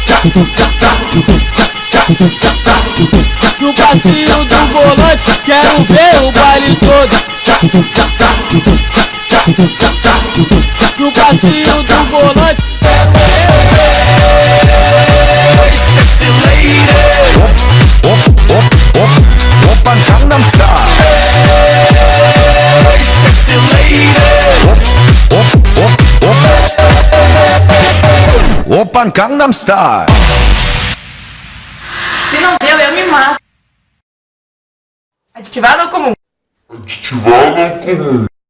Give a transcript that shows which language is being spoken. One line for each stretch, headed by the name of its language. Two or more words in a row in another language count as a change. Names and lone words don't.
Portuguese: No passinho do volante, quero ver o baile todo. No passinho do volante, quero ver.
English: Sexy lady,
Korean: 오빤 강남스타일.
English: Sexy lady,
Korean: 오빤 강남스타일.
Portuguese: Se não deu, eu me mato. Aditivado ou comum? Aditivado ou comum?